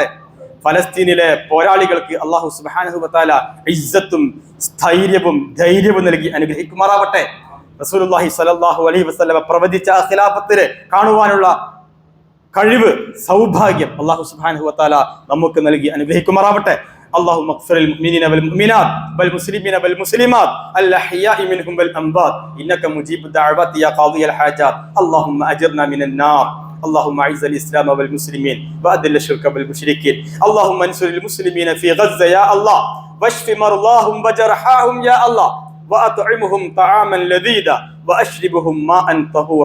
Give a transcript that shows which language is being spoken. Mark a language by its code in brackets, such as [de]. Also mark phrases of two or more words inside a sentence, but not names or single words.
[ml] ഫലസ്തീനിലെ പോരാളികൾക്ക് [ar] الله سبحانه وتعالى [ml] ഇസ്സത്തും സ്ഥൈര്യവും ധൈര്യവും നൽകി അനുഗ്രഹിക്കുമാറാവട്ടെ. [ar] رسول الله صلى الله عليه وسلم [ml] പ്രവചിച്ച ആ ഖിലാഫത്തിനെ കാണുവാനുള്ള കഴിവ്, സൗഭാഗ്യം [ar] الله سبحانه وتعالى [ml] നമുക്ക് നൽകി അനുഗ്രഹിക്കുമാറാവട്ടെ. [ar] اللهم اغفر للمؤمنين والمؤمنات والمسلمين والمسلمات الأحياء منهم والأموات إنك مجيب الدعوات يا قاضي الحاجات. اللهم أجرنا من النار. اللهم أعز الإسلام والمسلمين وأذل الشرك والمشركين. اللهم انصر المسلمين في غزة يا الله، واشف مرضاهم وجرحاهم يا الله، وأطعمهم طعاما لذيذا وأشربهم ماء طهورا.